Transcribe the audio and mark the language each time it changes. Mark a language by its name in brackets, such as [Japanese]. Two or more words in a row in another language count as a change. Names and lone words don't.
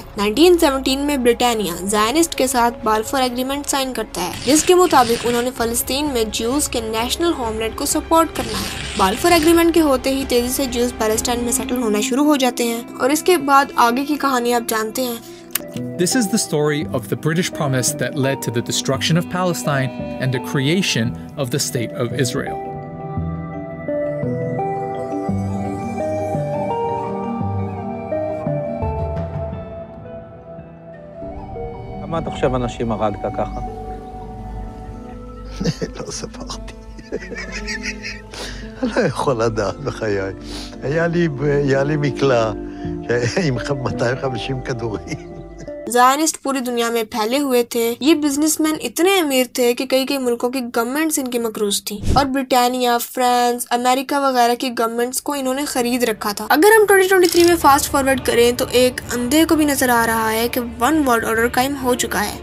[Hindi] 1917 में ब्रिटानिया ज़ायनिस्ट के साथ बाल्फोर एग्रीमेंट साइन करता है, जिसके मुताबिक उन्होंने फलस्तीन में ज्यूज के [English] national homeland [Hindi] को सपोर्ट करना है। बाल्फोर एग्रीमेंट के होते ही तेजी से ज्यूज पैलेस्टाइन में सेटल होना शुरू हो जाते हैं और इसके बाद आगे की कहानी आप जानते हैं। [English] This is the story of the British promise that led to the destruction of Palestine and the creation of the State of Israel. [Hebrew] כמה אתה חושב אנשים הרגת ככה? לא ספרתי. אני לא יכול לדעת בחיי. היה לי מקלע עם 250 כדורים. [Hindi] ज़ायनिस्ट पूरी दुनिया में फैले हुए थे। ये बिजनेसमैन इतने अमीर थे कि कई मुल्कों की गवर्नमेंट्स इनकी मकरूज थी और ब्रिटानिया, फ्रांस, अमेरिका वगैरह की गवर्नमेंट्स को इन्होंने खरीद रखा था। अगर हम 2023 में [English] fast forward [Hindi] करें तो एक अंधे को भी नजर आ रहा है कि [English] one world order [Hindi] कायम हो चुका है।